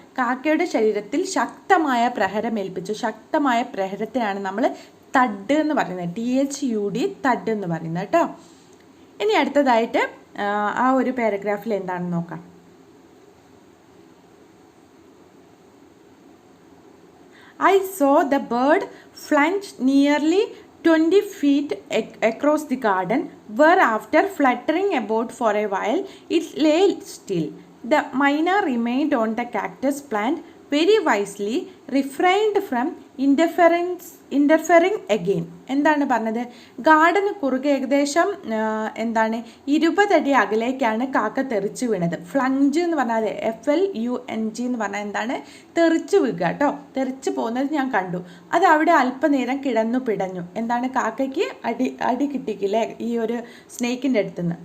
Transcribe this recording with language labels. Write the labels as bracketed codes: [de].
[ml] കാക്കയുടെ ശരീരത്തിൽ ശക്തമായ പ്രഹരമേൽപ്പിച്ചു. ശക്തമായ പ്രഹരത്തിനാണ് നമ്മൾ തഡ് എന്ന് പറയുന്നത്, THUD, തഡ് എന്ന് പറയുന്നത് കേട്ടോ. ഇനി അടുത്തതായിട്ട് ആ ഒരു പാരഗ്രാഫിൽ എന്താണെന്ന് നോക്കാം. [en] I saw the bird plunge nearly 20 feet across the garden, where after fluttering about for a while, it lay still. The myna remained on the cactus plant, very wisely refrained from interfering again. [ml] എന്താണ് പറഞ്ഞത്? ഗാർഡന് കുറുകെ ഏകദേശം 20 അടി അകലേക്കാണ് കാക്ക തെറിച്ചു വീണത്. ഫ്ലഞ്ച് എന്ന് പറഞ്ഞാൽ FLUNG എന്ന് പറഞ്ഞാൽ എന്താണ്? തെറിച്ചു വീഴുക കേട്ടോ. തെറിച്ചു പോകുന്നത് ഞാൻ കണ്ടു. അത് അവിടെ അല്പനേരം കിടന്നു പിടഞ്ഞു. എന്താണ്? കാക്കയ്ക്ക് അടി കിട്ടിക്കില്ലേ ഈ ഒരു സ്നേക്കിൻ്റെ അടുത്തുനിന്ന്.